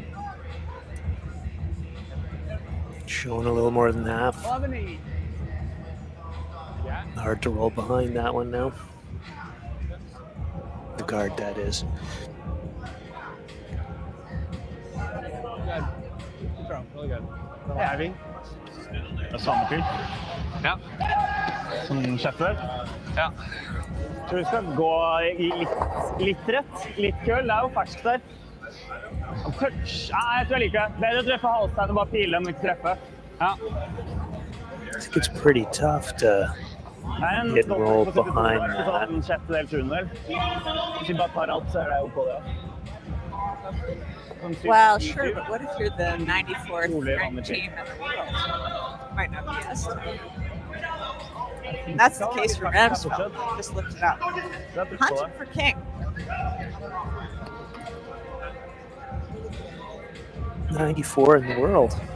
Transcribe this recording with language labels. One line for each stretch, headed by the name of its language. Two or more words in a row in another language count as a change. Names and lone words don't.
English: Showing a little more than half. 11-8. Hard to roll behind that one now. The guard, that is. Good. Good throw. Really good. Heavy.
Norwegian: Det er samme fyr? Ja. Som sjefer? Ja. Tror vi skal gå litt rett, litt køl. Det er jo ferskt der. Touch. Nei, jeg tror jeg liker det. Bedre å treffe halstegn og bare pile, men ikke treffe. Ja.
English: I think it's pretty tough to hit and roll behind that.
Norwegian: En sjettedel, sjuendedel. Hvis vi bare tar alt, så er det jo på det.
English: Well, sure, but what if you're the 94th ranked team in the world? You might not be asked. That's the case for Ramsfjell. Just looked it up. Hunting for king. 94 in the world.